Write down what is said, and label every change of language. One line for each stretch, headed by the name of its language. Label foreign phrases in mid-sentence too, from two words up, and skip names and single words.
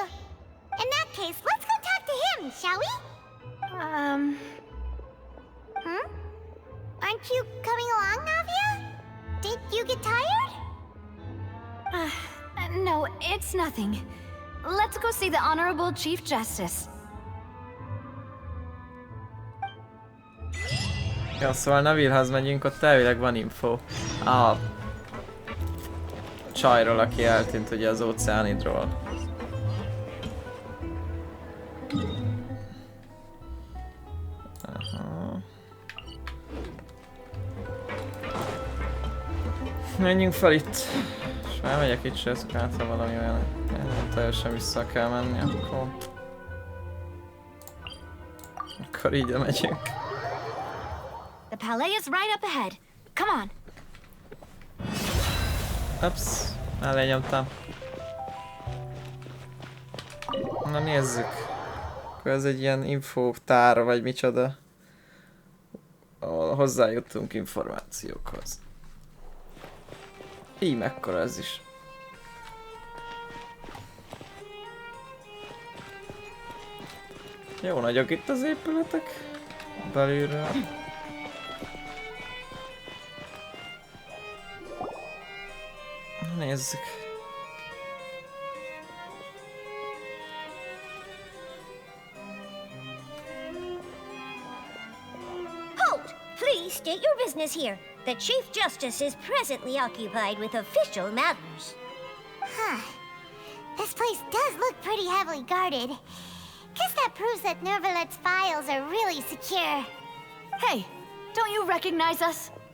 English: In that case, let's go talk to him, shall we? Aren't you coming along, Navia? Did you get tired? No, it's nothing. Let's go see the Honorable Chief Justice.
Hungarian: Ja, szóval Nevillehez megyünk, ott elvileg van info. A csajról, aki eltűnt ugye az Óceánidról. Aha. Menjünk fel itt. És már megyek itt, se ezek által valami olyan. Nem teljesen vissza kell menni, akkor így megyünk.
English: The palais is right up ahead. Come on.
Hungarian: Ups, mellé nyomtam. Na nézzük. Akkor ez egy ilyen infótár vagy micsoda. Ahol hozzájutunk információkhoz. Így mekkora ez is. Jó nagyok itt az épületek. Belülről. Nézzük.
English: Halt! Please state your business here. The Chief Justice is presently occupied with official matters. Huh. This place does look pretty heavily guarded. Guess that proves that Neuvillette's files are really secure. Hey, don't you recognize us?